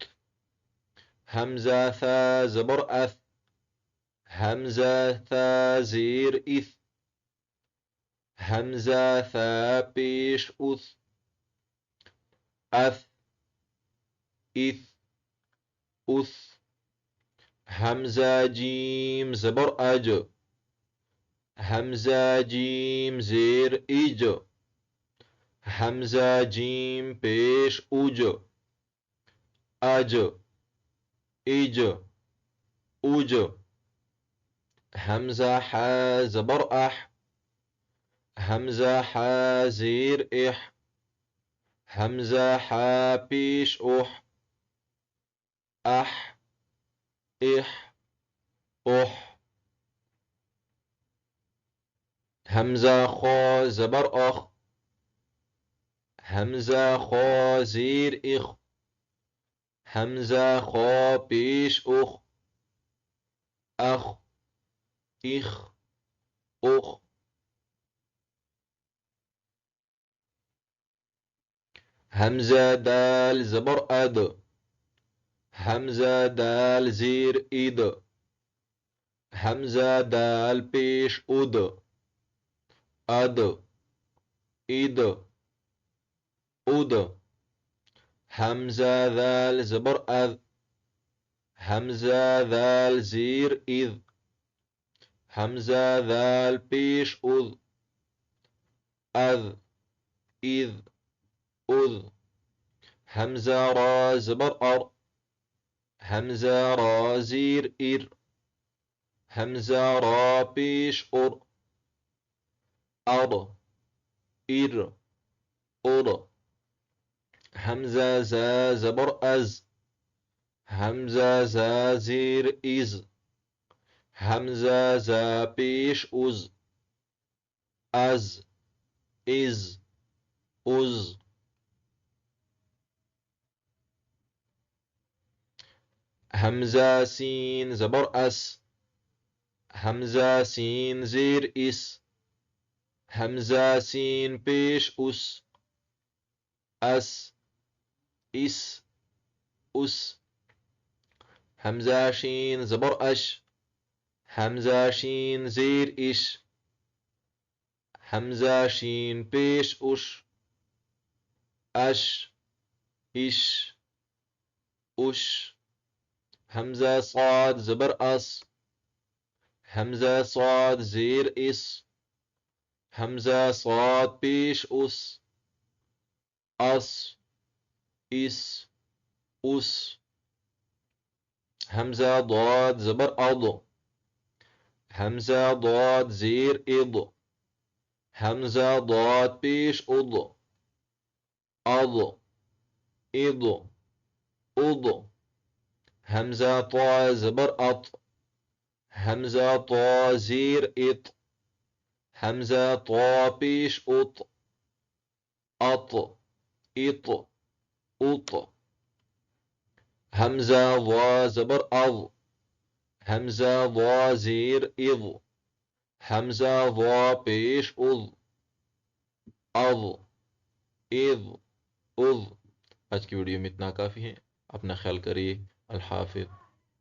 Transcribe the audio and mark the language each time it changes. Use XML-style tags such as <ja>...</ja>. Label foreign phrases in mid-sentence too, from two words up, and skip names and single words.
<ur>حمزہ ثا زبر اث، حمزہ ثا زیر اث۔ حمزہ ثا پیش اث، اث، اث، اث۔ حمزہ جیم زبر اج، حمزہ جیم زیر اج۔ حمزہ جیم پیش اج، اج، اج، اج۔ حمزہ حا زبر اح، حمزہ حا زیر اح۔ حمزہ حا پیش اح، اح، اح، اح۔ حمزہ خا زبر اخ، حمزہ خا زیر اخ۔ حمزہ خا پیش اخ، اخ، اخ، اخ۔ حمزہ دال زبر اد، حمزہ دال زیر اد۔ حمزہ دال پیش اد، اد، اد، اد۔ حمزہ ذال زبر اذ، حمزہ ذال زیر اذ۔ حمزہ ذال پیش اذ، اذ، اذ، اذ۔ حمزہ را زبر ار، حمزہ را زیر ار۔ حمزہ را پیش ار، ار، ار، ار۔ حمزہ زا زبر از، حمزہ زا زیر از۔ حمزہ زا پیش از، از، از، از۔ حمزہ سین زبر اس، حمزہ سین زیر اس۔ حمزہ سین پیش اس، اس، اس، اس۔ حمزہ شین زبر اش، حمزہ شین زیر اش۔ حمزہ شین پیش اش، اش، اش، اش۔ حمزہ صاد زبر اس، حمزہ صاد زیر اس۔ حمزہ صاد پیش اس، اس، اس، اس۔ حمزہ ضاد زبر اض، حمزہ ضاد زیر اض۔ حمزہ ضاد پیش اض، اض، اض، اض۔ حمزہ طا زبر اط، حمزہ طا زیر اط۔ حمزہ طا پیش اط، اط، اط، اط۔ حمزہ ضا زبر اض، حمزہ ضا زیر اض۔ حمزہ وا پیش اذ، اذ، اذ، اذ۔ آج کی ویڈیو میں اتنا کافی ہے، اپنا خیال کریے، الحافظ۔</ur>